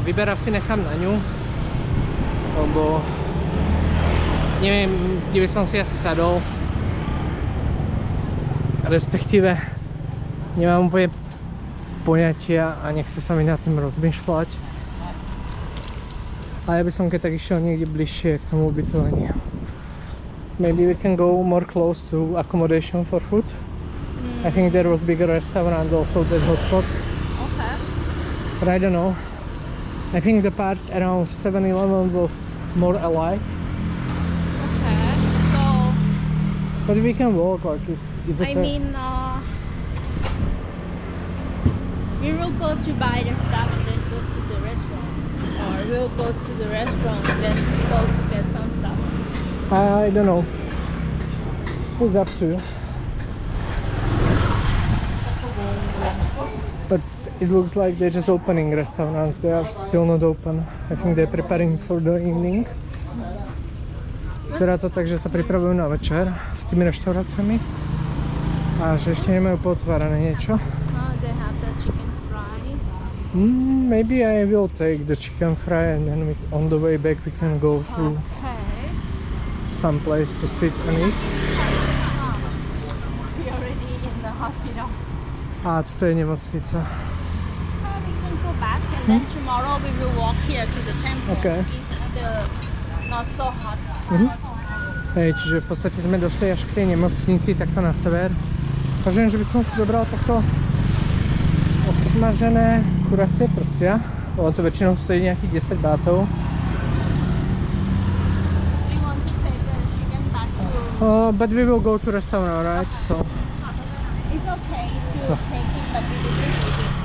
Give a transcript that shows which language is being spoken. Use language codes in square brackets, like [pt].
[sk] Vyberav si nechám na ňu, lebo neviem, kde by som si asi sadol. Respektíve nemám úplne poňatia a nechce sa mi nad tým rozmýšľať. A ja by som keď tak išiel niekde bližšie k tomu ubytovaniu. [en] Maybe we can go more close to accommodation for food. I think there was bigger restaurant also, that hotpot. Okay. But I don't know. I think the part around 7-Eleven was more alive. Okay. So But we can walk, like it's okay. I mean, we will go to buy the stuff and then go to the restaurant, or we'll go to the restaurant and then go to get some stuff. I don't know. It's up to you. But it looks like they're just opening restaurants. They are still not open. I think they're preparing for the evening. [sk] Vyzerá to tak, že sa pripravujú na večer s tými reštauráciami a že ešte nemajú potvárané niečo. [en] They have the chicken fry. Maybe I will take the chicken fry and then on the way back we can go to Okay. some place to sit and eat. We already in the hospital. [sk] A toto je nemocnica. [en] We can go back and then tomorrow we will walk here to the temple. Okay. If the not so hot. [sk] Hej, čiže v podstate sme došli až k tej nemocnici, takto na sever. Uvažujem, že by som si zobral takto osmažené kuracie prsia, lebo to väčšinou stojí nejakých 10 bátov. [en] We want to take the chicken back to... But we will go to restaurant, right? So, It's okay to take it, but we didn't eat it.